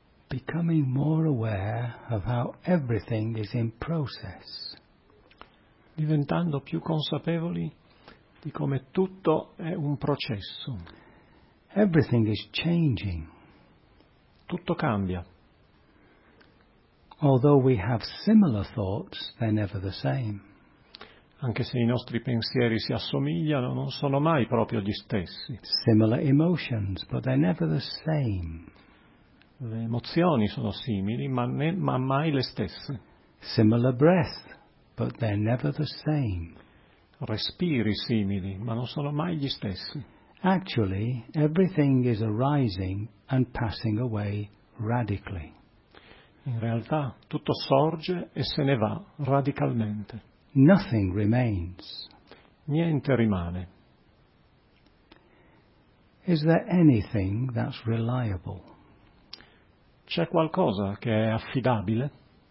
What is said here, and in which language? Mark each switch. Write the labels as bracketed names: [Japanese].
[English] Becoming more aware of how everything is in process. [Italian] Diventando più consapevoli di come tutto è un processo. [English] Everything is changing. [Italian] Tutto cambia. [English] Although we have similar thoughts, they're never the same. [Italian] Anche se i nostri pensieri si assomigliano, non sono mai proprio gli stessi. [English] Similar emotions, but they're never the same. [Italian] Le emozioni sono simili, ma mai le stesse. [English] Similar breath, but they're never the same. [Italian] Respiri simili, ma non sono mai gli stessi. [English] Actually, everything is arising and passing away radically. [Italian] In realtà, tutto sorge e se ne va radicalmente. [English] Nothing remains. [Italian] Niente rimane. [English] Is there anything that's reliable? [Italian] c'è qualcosa che è affidabile?